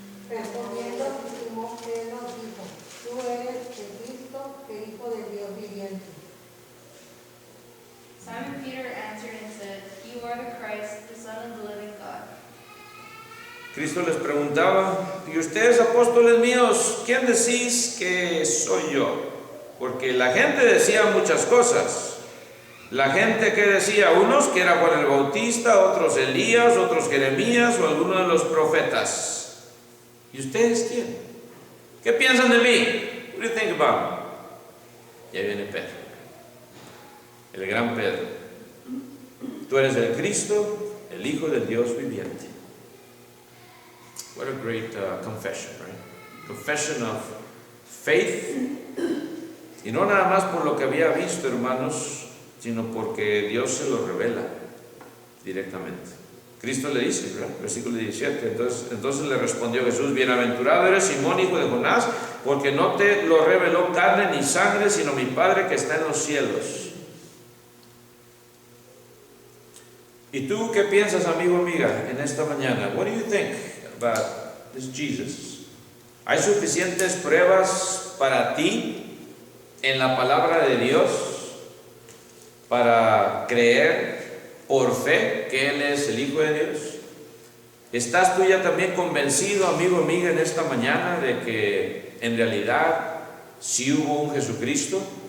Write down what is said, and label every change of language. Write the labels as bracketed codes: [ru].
[es] Respondiendo Simón Pedro dijo: Tú eres el Cristo, el Hijo del Dios viviente. [en] Simon Peter answered and said, You are the Christ, the Son of the living God. [es] Cristo les preguntaba: ¿y ustedes, apóstoles míos, quién decís que soy yo? Porque la gente decía muchas cosas. La gente que decía, unos que era Juan el Bautista, otros Elías, otros Jeremías o alguno de los profetas. ¿Y ustedes quién? ¿Qué piensan de mí? [en] What do you think about me? [es] Y ahí viene Pedro, el gran Pedro. Tú eres el Cristo, el Hijo del Dios viviente. [en] What a great confession, right? Confession of faith. [es] Y no nada más por lo que había visto, hermanos, sino porque Dios se lo revela directamente. Cristo le dice, ¿verdad? Versículo 17. Entonces le respondió Jesús: Bienaventurado eres Simón, hijo de Jonás, porque no te lo reveló carne ni sangre, sino mi Padre que está en los cielos. ¿Y tú qué piensas, amigo, amiga, en esta mañana? [en] What do you think about this Jesus? [es] ¿Hay suficientes pruebas para ti en la palabra de Dios para creer por fe que Él es el Hijo de Dios? ¿Estás tú ya también convencido, amigo, amiga, en esta mañana de que en realidad sí hubo un Jesucristo?